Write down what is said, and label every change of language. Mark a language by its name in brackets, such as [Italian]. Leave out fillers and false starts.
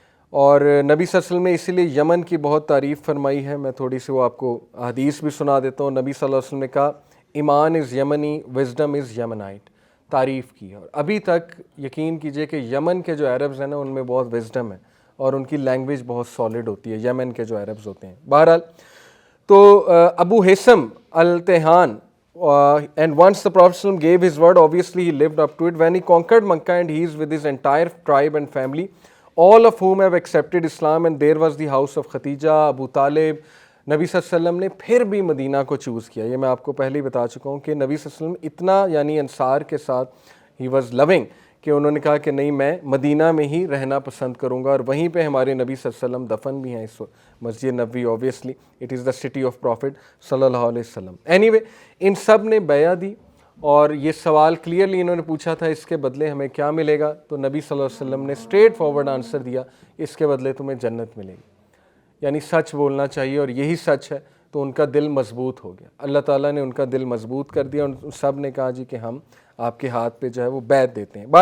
[Urdu] اور نبی صلی اللہ علیہ وسلم نے اسی لیے یمن کی بہت تعریف فرمائی ہے. میں تھوڑی سی وہ آپ کو حدیث بھی سنا دیتا ہوں. نبی صلی اللہ علیہ وسلم نے کہا [English] ایمان is Yemeni wisdom is Yemenite, [Urdu] تعریف کی. اور ابھی تک یقین کیجئے کہ یمن کے جو عربز ہیں نا ان میں بہت وزڈم ہے اور ان کی لینگویج بہت سالڈ ہوتی ہے، یمن کے جو عربز ہوتے ہیں. بہرحال تو [English] ابو ہیثم التحان and once the Prophet ﷺ gave his word, obviously he lived up to it. When he conquered Makkah and he is with his entire tribe and family, all of whom have accepted Islam, and there was the house of Khadija, Abu Talib. [Urdu] نبی صلی اللہ علیہ وسلم نے پھر بھی مدینہ کو choose کیا. یہ میں آپ کو پہلے ہی بتا چکا ہوں کہ نبی صلی اللہ علیہ وسلم اتنا یعنی انصار کے ساتھ ہی [English] was long [Urdu] کہ انہوں نے کہا کہ نہیں میں مدینہ میں ہی رہنا پسند کروں گا، اور وہیں پہ ہمارے نبی صلی اللہ علیہ وسلم دفن بھی ہیں اس وقت، Masjid Nabawi. [English] Obviously it is the city of Prophet صلی اللہ علیہ وسلم. [Urdu] اینی وے ان سب نے بیعت دی اور یہ سوال کلیئرلی انہوں نے پوچھا تھا اس کے بدلے ہمیں کیا ملے گا، تو نبی صلی اللہ علیہ وسلم نے اسٹریٹ فارورڈ آنسر دیا اس کے بدلے تمہیں جنت ملے گی. یعنی سچ بولنا چاہیے اور یہی سچ ہے. تو ان کا دل مضبوط ہو گیا، اللہ تعالیٰ نے ان کا دل مضبوط کر دیا، اور سب نے کہا جی کہ ہم آپ کے ہاتھ پہ جو ہے وہ بیعت دیتے ہیں.